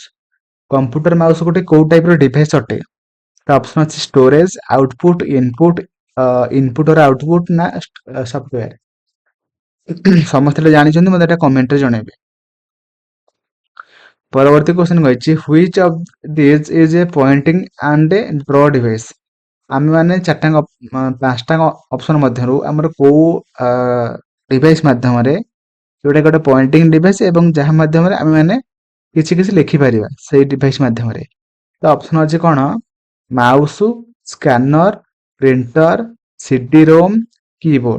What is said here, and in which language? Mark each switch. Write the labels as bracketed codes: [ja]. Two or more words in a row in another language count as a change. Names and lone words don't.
[or] କମ୍ପ୍ୟୁଟର ମାଉସ ଗୋଟେ କୋଉ ଟାଇପ ର ଡିଭାଇସ ଅଟେ? ତ ଅପସନ ଅଛି ଷ୍ଟୋରେଜ, ଆଉଟପୁଟ, [en] input or output [or] ନା ସଫ୍ଟୱେୟାର। ସମସ୍ତେ ଜାଣିଛନ୍ତି, ମତେ ଏଟା କମେଣ୍ଟରେ ଜଣେଇବେ। ପରବର୍ତ୍ତୀ କ୍ୱେଶ୍ଚନ କହିଛି [en] which of these is a pointing and a draw device। [or] ଆମେ ମାନେ ପାଞ୍ଚଟା ଅପସନ ମଧ୍ୟରୁ ଆମର କୋଉ ଡିଭାଇସ ମାଧ୍ୟମରେ ଯୋଉଟା ଗୋଟେ [en] pointing device [or] ଏବଂ ଯାହା ମାଧ୍ୟମରେ ଆମେ ମାନେ କିଛି କିଛି ଲେଖିପାରିବା ସେଇ ଡିଭାଇସ ମାଧ୍ୟମରେ। ତ ଅପସନ ଅଛି କଣ? [en] mouse, scanner, printer, CD ROM, keyboard.